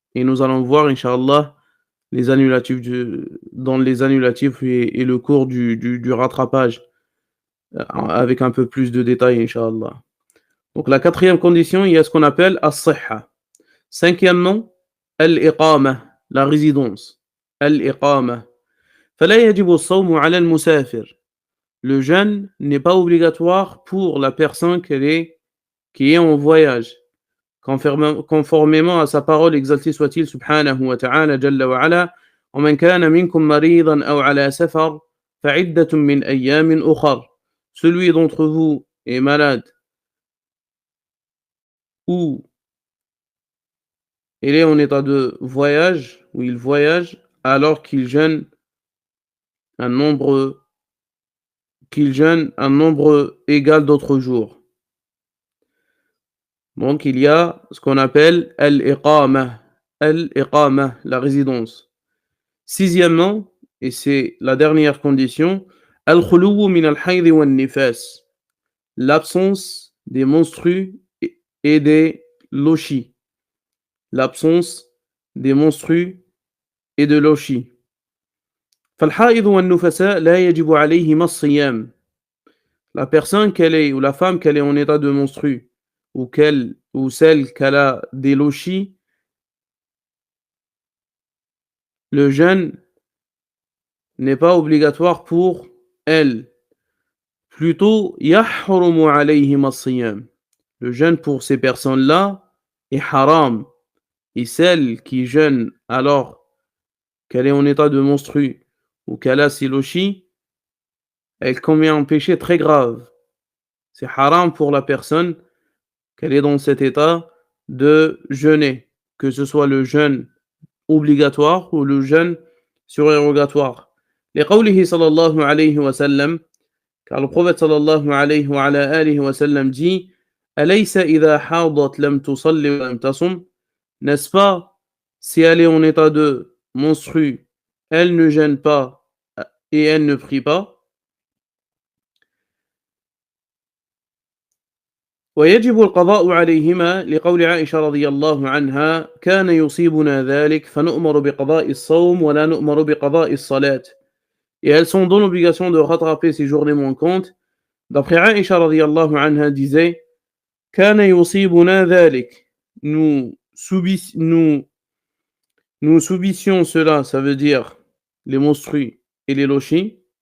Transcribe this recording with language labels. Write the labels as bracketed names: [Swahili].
[French] Et nous allons voir, Inch'Allah, les annulatifs dans les annulatifs et le cours du rattrapage, avec un peu plus de détails, Inch'Allah. Donc la quatrième condition, il y a ce qu'on appelle as-sihha. Cinquièmement, al-iqama, la résidence. Al-iqama. [Arabic] فلا يجب الصوم على المسافر. [French] Le jeûne n'est pas obligatoire pour la personne qui est en voyage. Conformément à sa parole, exalté soit-il, [Arabic] subhanahu wa ta'ala, jalla wa ala, وَمَنْ كَانَ مِنْكُمْ مَرِيضًا أَوْ عَلَى سَفَرٍ فَعِدَّةٌ مِّنْ أَيَّامٍ أُخَرٍ. [French] Celui d'entre vous est malade ou il est en état de voyage, ou il voyage, alors qu'il jeûne un nombre égal d'autres jours. Donc il y a ce qu'on appelle al-iqama, la résidence. Sixièmement, et c'est la dernière condition, al-khuluwu min al-hayd wa nifas, l'absence des menstrues et des lochis. L'absence des menstrues et de lochis. [Arabic] فالحائض والنفساء لا يجب عليهما الصيام. [French] La personne qu'elle est, ou la femme qu'elle est en état de menstrue, ou celle qu'elle a des lochis, le jeûne n'est pas obligatoire pour elle. [Arabic] Plutôt, يحرم عليهما الصيام. [French] Le jeûne pour ces personnes-là est haram. Et celle qui jeûne alors qu'elle est en état de menstrue ou qu'elle a ses lochis, elle commet un péché très grave. C'est haram pour la personne qu'elle est dans cet état de jeûner, que ce soit le jeûne obligatoire ou le jeûne surérogatoire. [Arabic] لقوله صلى الله عليه وسلم, [French] car le prophète [Arabic] صلى الله عليه وعلى آله وسلم dit أليس إذا حاضت لم تصلي ولم تصم. [French] N'est-ce pas, si elle est en état de menstrue, elle ne jeûne pas et elle ne prie pas. [Arabic] ويجب القضاء عليهما لقول عائشة رضي الله عنها كان يصيبنا ذلك فنؤمر بقضاء الصوم ولا نؤمر بقضاء الصلاة. [French] Et elles sont dans l'obligation de rattraper ces journées manquantes. D'après Aïcha radiallahu anha disait [Arabic] كان يصيبنا ذلك, [French] nous subissions cela, ça veut dire les menstrues et les lochis.